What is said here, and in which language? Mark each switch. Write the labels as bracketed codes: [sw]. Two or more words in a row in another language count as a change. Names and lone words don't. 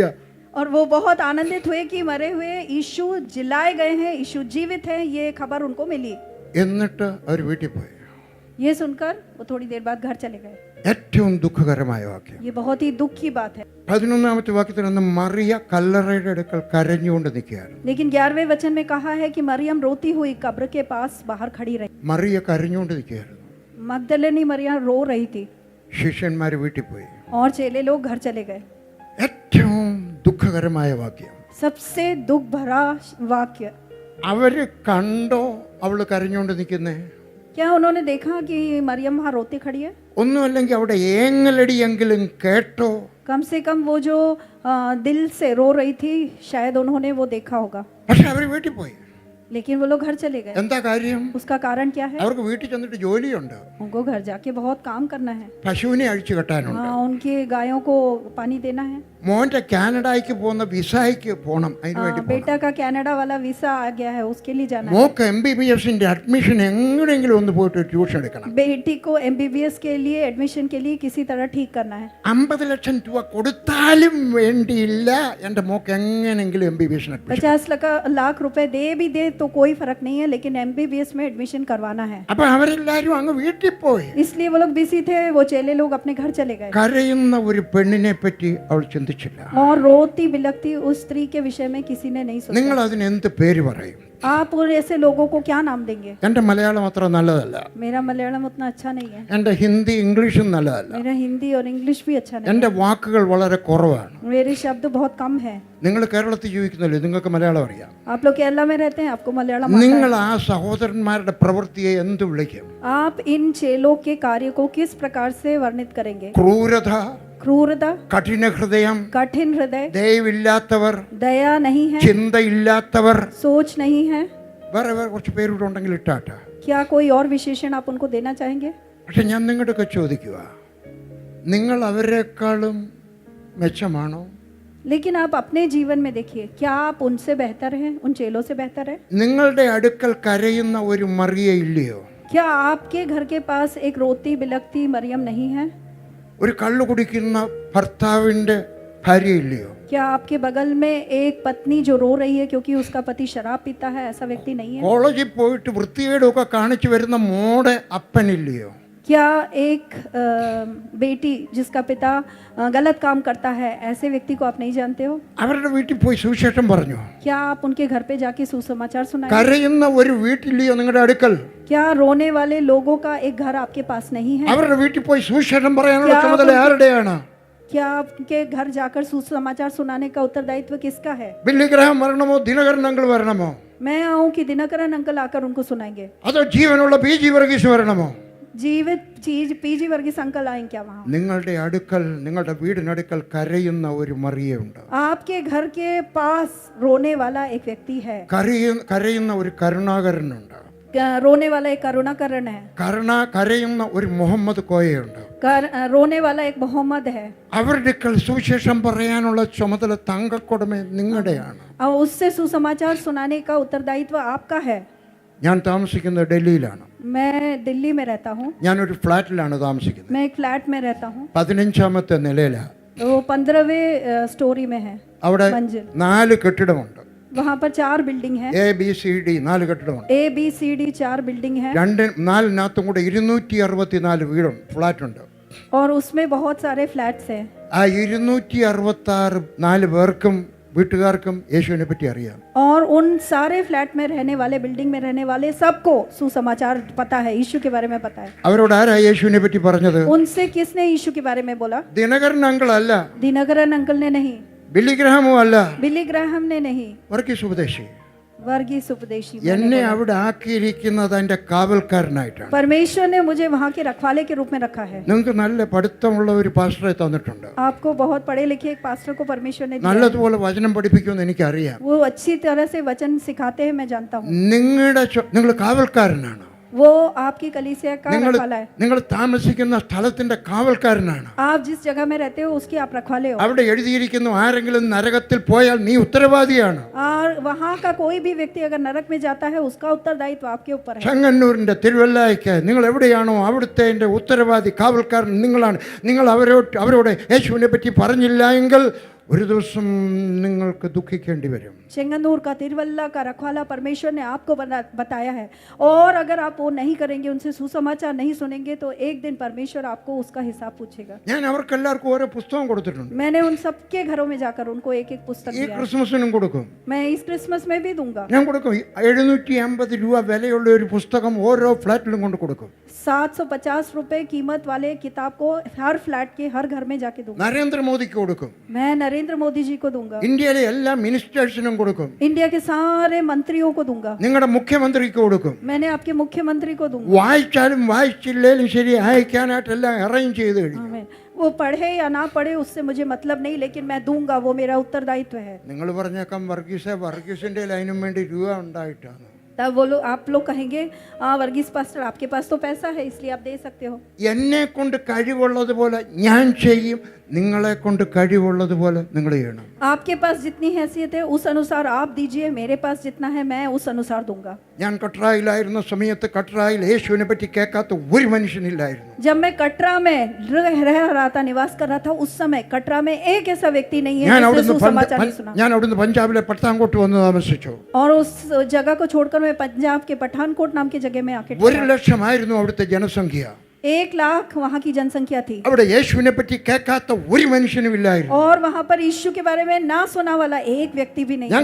[hi] और वो बहुत आनंदित हुए कि मरे हुए यीशु जिलाए गए हैं, यीशु जीवित हैं, ये खबर उनको मिली. [ml] എന്നിട്ട് അവർ വീട്ടിൽ പോയി. [hi] ये सुनकर वो थोड़ी देर बाद घर चले गए. [ml] ഏറ്റവും ദുഃഖകരമായ വാക്യം. [hi] ये बहुत ही दुख की बात है. [ml] 11-ാമത്തെ വാക്യത്തിൽ നിന്ന് മറിയ കല്ലറയുടെ അടുക്കൽ കരഞ്ഞുകൊണ്ട് നിൽക്കുകയാണ്. [hi] लेकिन 11वें वचन में कहा है कि मरियम रोती हुई कब्र के पास बाहर खड़ी रही. [ml] മറിയ കരഞ്ഞുകൊണ്ട് നിൽക്കുകയായിരുന്നു. [hi] मगदलिनी मरियम रो रही थी [ml] ശിഷ്യന്മാർ വീട്ടിൽ പോയി. [hi] और चेले लोग घर चले गए. [ml] ഏറ്റവും ദുഃഖകരമായ വാക്യം. [hi] सबसे दुख भरा वाक्य. [ml] അവര് കണ്ടോ അവൾ കരഞ്ഞുകൊണ്ട് നിൽക്കുന്നേ? [hi] क्या उन्होंने देखा कि मरियम वहाँ रोती खड़ी है? [ml] ഒന്നുമല്ലെങ്കിൽ അവിടെ ഏങ്ങലടിയെങ്കിലും കേട്ടോ? [hi] कम से कम वो जो दिल से रो रही थी, शायद उन्होंने वो देखा होगा. [ml] പക്ഷെ അവർ വീട്ടിൽ പോയി. [hi] लेकिन वो लोग घर चले गए. [ml] എന്താ കാര്യം? [hi] उसका कारण क्या है? [ml] അവർക്ക് വീട്ടിൽ ചെന്നിട്ട് ജോലിയുണ്ട്. [hi] उनको घर जाके बहुत काम करना है. [ml] പശുവിനെ അഴിച്ചു കെട്ടാനുണ്ട്. [hi] हाँ, उनकी गायों को पानी देना है. [ml] മോന്റെ കാനഡയ്ക്ക് പോകുന്ന വിസയ്ക്ക് പോകണം, അതിനു വേണ്ടി പോകണം. [hi] बेटा का कनाडा वाला वीसा आ गया है, उसके लिए जाना है. [ml] മോക്ക് MBBSന്റെ അഡ്മിഷൻ എങ്ങനെയെങ്കിലും ഒന്ന് പോയിട്ട് ട്യൂഷൻ എടുക്കണം. [hi] बेटी को MBBS के लिए एडमिशन के लिए किसी तरह ठीक करना है. [ml] 50 ലക്ഷം രൂപ കൊടുത്താലും വേണ്ടിയില്ല, എൻ്റെ മോക്ക് എങ്ങനെയെങ്കിലും MBBS അഡ്മിഷൻ. [hi] 50 लाख रुपए दे भी दे तो कोई फर्क नहीं है, लेकिन MBBS में एडमिशन करवाना है. [ml] അപ്പൊ അവരെല്ലാരും അങ്ങ് വീട്ടിൽ പോയി. [hi] इसलिए वो लोग बिजी थे, वो चेले लोग अपने घर चले गए. [ml] കരയുന്ന ഒരു പെണ്ണിനെ പറ്റി അവൾ ചിന്തിച്ചില്ല. [hi] और रोती बिलखती उस स्त्री के विषय में किसी ने नहीं [ml] നിങ്ങൾ [hi] सोचा. [ml] അതിന് എന്ത് പേര് പറയും? [hi] आप और ऐसे लोगों को क्या नाम देंगे? [ml] എൻ്റെ മലയാളം അത്ര നല്ലതല്ല. [hi] मेरा मलयालम उतना अच्छा नहीं है. [ml] എൻ്റെ ഹിന്ദി ഇംഗ്ലീഷും നല്ലതല്ല. [hi] मेरा हिंदी और इंग्लिश भी अच्छा नहीं [ml] എൻ്റെ വാക്കുകൾ വളരെ കുറവാണ്. [hi] है. मेरे शब्द बहुत कम है. [ml] നിങ്ങൾ കേരളത്തിൽ ജീവിക്കുന്നില്ലേ, നിങ്ങൾക്ക് മലയാളം അറിയാം. [hi] आप लोग केरला में रहते हैं, आपको मलयालम आता [ml] നിങ്ങൾ [hi] है. [ml] ആ സഹോദരന്മാരുടെ പ്രവൃത്തിയെ എന്ത് വിളിക്കും? [hi] आप इन चेलों के कार्य को किस प्रकार से वर्णित करेंगे? [ml] ക്രൂരത, [hi] क्रूरता, [ml] കഠിന ഹൃദയം, [hi] कठिन हृदय, [ml] ദയവില്ലാത്തവർ, [hi] दया नहीं है, [ml] ചിന്തയില്ലാത്തവർ, [hi] सोच नहीं है. [ml] വേറെ വേറെ കുറച്ച് പേരൂടെ ഉണ്ടെങ്കിൽ ഇട്ടാട്ട. [hi] क्या कोई और विशेषण आप उनको देना चाहेंगे? [ml] പക്ഷെ ഞാൻ നിങ്ങളുടെയൊക്കെ ചോദിക്കുക, നിങ്ങൾ അവരെക്കാളും മെച്ചമാണോ? [hi] लेकिन आप अपने जीवन में देखिए, क्या आप उनसे बेहतर हैं, उन चेलों से बेहतर है? [ml] നിങ്ങളുടെ അടുക്കൽ കരയുന്ന ഒരു മറിയ ഇല്ലയോ? [hi] क्या आपके घर के पास एक रोती बिलखती मरियम नहीं है? [ml] ഒരു കള്ളു കുടിക്കുന്ന ഭർത്താവിൻ്റെ ഭാര്യയില്ലയോ? [hi] क्या आपके बगल में एक पत्नी जो रो रही है क्योंकि उसका पति शराब पीता है, ऐसा व्यक्ति नहीं है? [ml] കോളേജിൽ പോയിട്ട് വൃത്തികേടൊക്കെ കാണിച്ചു വരുന്ന മോടെ അപ്പനില്ലയോ? [hi] क्या एक बेटी जिसका पिता गलत काम करता है, ऐसे व्यक्ति को आप नहीं जानते हो? [ml] അവരുടെ വീട്ടിൽ പോയി സുവിശേഷം പറഞ്ഞു? [hi] क्या आप उनके घर पे जाके सुसमाचार सुनाए? [ml] കരയുന്ന ഒരു വീട്ടില്ലയോ നിങ്ങളുടെ അടുക്കൽ? [hi] क्या रोने वाले लोगों का एक घर आपके पास नहीं है? [ml] അവരുടെ വീട്ടിൽ പോയി സുവിശേഷം പറയാനുള്ള ചുമതല ആരുടെയാണ്? [hi] क्या आपके घर जाकर सुसमाचार सुनाने का उत्तरदायित्व किसका है? [ml] ബില്ലി ഗ്രഹാം വരണമോ ദിനകരൻ അങ്കിൾ വരണമോ? [hi] मैं आऊं कि दिनकरन अंकल आकर उनको सुनाएंगे? [ml] അതോ ജീവനുള്ള പി.ജി. വർഗീസ് വരണമോ? [hi] जीवित चीज पीजी वर्गीस अंकल आएंगे क्या वहाँ? [ml] നിങ്ങളുടെ അടുക്കൽ, നിങ്ങളുടെ വീടിനടുക്കൽ കരയുന്ന ഒരു മറിയുണ്ട്. [hi] आपके घर के पास रोने वाला एक व्यक्ति है. [ml] കരയുന്ന ഒരു കരുണാകരനുണ്ട്. [hi] रोने वाला एक करुणाकरण है. [ml] കരയുന്ന ഒരു മുഹമ്മദ് കോയയുണ്ട്. [hi] रोने वाला एक मोहम्मद है. [ml] അവരുടെ സുവിശേഷം പറയാനുള്ള ചുമതല തങ്കക്കൊടമേ നിങ്ങളുടെയാണ്. [hi] और उससे सुसमाचार सुनाने का उत्तरदायित्व आपका है. [ml] ഞാൻ താമസിക്കുന്നത് ഡൽഹിയിലാണ്. [hi] मैं दिल्ली में रहता हूँ. [ml] ഞാനൊരു ഫ്ലാറ്റിലാണ് താമസിക്കുന്നത്. [hi] मैं एक फ्लैट में रहता हूँ. [ml] 15ാമത്തെ നിലയിലാണ്. [hi] वो 15वें स्टोरी में है. [ml] അവിടെ [hi] मंजिल. [ml] 4 കെട്ടിടമുണ്ട്. [hi] वहाँ पर 4 बिल्डिंग है. [ml] ABCD 4 കെട്ടിടമുണ്ട്. [hi] ABCD 4 बिल्डिंग है. [ml] 4 കൂടെ 264 വീടുണ്ട്, ഫ്ലാറ്റ് ഉണ്ട്. [hi] और उसमें बहुत सारे फ्लैट्स हैं. [ml] ആ 266 പേർക്കും വീട്ടുകാർക്കും യേശുവിനെ പറ്റി അറിയാം. [hi] और उन सारे फ्लैट में रहने वाले, बिल्डिंग में रहने वाले सबको सुसमाचार पता है, यीशु के बारे में पता है. [ml] അവരോട് ആരാ യേശുവിനെ പറ്റി പറഞ്ഞത്? [hi] उनसे किसने यीशु के बारे में बोला? [ml] ദിനകരൻ അങ്കിൾ അല്ല, [hi] दिनकरन अंकल ने नहीं, [ml] ബില്ലി ഗ്രഹാമും അല്ല, [hi] बिली ग्राहम ने नहीं, [ml] വർഗീസ് ഉപദേശി. [hi] वर्गीस उपदेशी. [ml] എന്നെ അവിടെ ആക്കിയിരിക്കുന്നത് എൻ്റെ കാവൽക്കാരനായിട്ടാണ്. [hi] परमेश्वर ने मुझे वहाँ के रखवाले के रूप में रखा है. [ml] നിങ്ങൾക്ക് നല്ല പഠിത്തമുള്ള ഒരു പാസ്റ്ററെ തന്നിട്ടുണ്ട്. [hi] आपको बहुत पढ़े लिखे एक पास्टर को परमेश्वर ने दिया. [ml] നല്ലതുപോലെ വചനം പഠിപ്പിക്കുമെന്ന് എനിക്കറിയാം. [hi] वो अच्छी तरह से वचन सिखाते हैं, मैं जानता हूँ. [ml] നിങ്ങൾ കാവൽക്കാരനാണ്. [hi] वो आपकी कलीसिया का रखवाला है. [ml] നിങ്ങൾ താമസിക്കുന്ന സ്ഥലത്തിന്റെ കാവൽക്കാരനാണ്. [hi] आप जिस जगह में रहते हो उसकी आप रखवाले हो. [ml] അവിടെ എഴുതിയിരിക്കുന്നു, ആരെങ്കിലും നരകത്തിൽ പോയാൽ നീ ഉത്തരവാദിയാണ്. [hi] और वहाँ का कोई भी व्यक्ति अगर नरक में जाता है उसका उत्तरदायित्व आपके ऊपर है. [ml] ചെങ്ങന്നൂരിന്റെ തിരുവല്ലായ്ക്ക് നിങ്ങൾ എവിടെയാണോ അവിടുത്തെ ഉത്തരവാദി കാവൽക്കാരൻ നിങ്ങളാണ്. നിങ്ങൾ അവരോട് യേശുവിനെ പറ്റി പറഞ്ഞില്ല എങ്കിൽ ഒരു ദിവസം നിങ്ങൾക്ക് ദുഃഖിക്കേണ്ടി വരും. [hi] चेंगनूर का, तिरुवल्ला का रखवाला परमेश्वर ने आपको बताया है, और अगर आप वो नहीं करेंगे, उनसे सुसमाचार नहीं सुनेंगे, तो एक दिन परमेश्वर आपको उसका हिसाब पूछेगा. [ml] ഞാൻ അവർക്കെല്ലാവർക്കും ഓരോ പുസ്തകം കൊടുത്തിട്ടുണ്ട്. [hi] मैंने उन सबके घरों में जाकर उनको एक एक पुस्तक [ml] ഈ [hi] दिया है. [ml] ക്രിസ്മസിനും കൊടുക്കും. [hi] मैं इस क्रिसमस में भी दूंगा. [ml] ഞാൻ കൊടുക്കും. 750 രൂപ വിലയുള്ള ഒരു പുസ്തകം ഓരോ ഫ്ലാറ്റിലും കൊണ്ട് കൊടുക്കും. [hi] 750 रुपए कीमत वाले किताब को हर फ्लैट के हर घर में जाके दूंगा. [ml] നരേന്ദ്രമോദിക്ക് കൊടുക്കും. [hi] मैं नरेंद्र मोदी जी को दूंगा. [ml] ഇന്ത്യയിലെ എല്ലാ മിനിസ്റ്റേഴ്സിനും കൊടുക്കും. [hi] इंडिया के सारे मंत्रियों को दूंगा. [ml] നിങ്ങളുടെ മുഖ്യമന്ത്രിക്ക് കൊടുക്കും. [hi] मैंने आपके मुख्यमंत्री को दूंगा. [ml] വായിച്ചാലും വായിച്ചില്ലേലും ശരി അയക്കാനായിട്ടെല്ലാം അറേഞ്ച് ചെയ്ത് കഴിഞ്ഞു. [hi] आमीन. वो पढ़े या ना पढ़े उससे मुझे मतलब नहीं, लेकिन मैं दूंगा, वो मेरा उत्तरदायित्व है. [ml] നിങ്ങൾ പറഞ്ഞേക്കാം വർഗീസിന്റെ ലൈനും വേണ്ടി രൂപ ഉണ്ടായിട്ടാണ്. [hi] तब वो लोग, आप लोग कहेंगे वर्गीस पास्टर आपके पास तो पैसा है इसलिए आप दे सकते हो. [ml] എന്നെ കൊണ്ട് കഴിവുള്ളതുപോലെ ഞാൻ ചെയ്യും, നിങ്ങളെ കൊണ്ട് കഴിവുള്ളതുപോലെ നിങ്ങൾ ചെയ്യണം. [hi] आपके पास जितनी हैसियत है उस अनुसार आप दीजिए, मेरे पास जितना है मैं उस अनुसार दूंगा. [ml] ഞാൻ കട്രായിലായിരുന്ന സമയത്ത് കട്രായിൽ യേശുവിനെ പറ്റി കേൾക്കാത്ത ഒരു മനുഷ്യനില്ലായിരുന്നു. [hi] जब मैं कटरा में रह रहा था, निवास कर रहा था, उस समय कटरा में एक ऐसा व्यक्ति नहीं है जिसने सुसमाचार नहीं सुना. [ml] ഞാൻ അവിടുന്ന് പഞ്ചാബിലെ പത്താൻകോട്ട് വന്ന് താമസിച്ചു. [hi] और उस जगह को छोड़कर मैं पंजाब के पठानकोट नाम की जगह में आके [ml] 1,00,000 അവിടുത്തെ ജനസംഖ്യ. [hi] 1 लाख वहाँ की जनसंख्या थी. [ml] അവിടെ യേശുവിനെ പറ്റി കേൾക്കാത്ത ഒരു മനുഷ്യനും ഇല്ലായിരുന്നു. [hi] और वहाँ पर यीशु के बारे में ना सुना वाला एक व्यक्ति भी नहीं